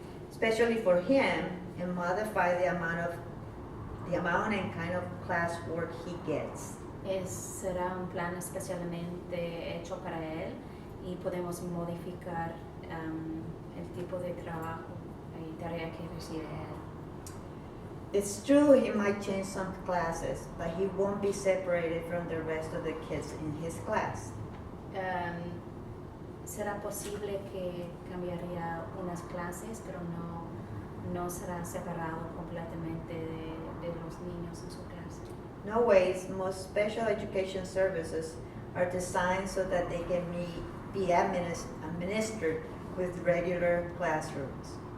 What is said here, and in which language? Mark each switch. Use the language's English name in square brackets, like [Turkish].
[English] Especially for him, and modify the amount and kind of classwork he gets. [Spanish] Será un plan especialmente hecho para él y podemos modificar el tipo de trabajo y tarea que recibe él. [English] It's true he might change some classes, but he won't be separated from the rest of the kids in his class. [Spanish] Será posible que cambiaría unas clases, pero no será separado completamente de los niños en su clase. [English] Nowadays, most special education services are designed so that they can be administered with regular classrooms.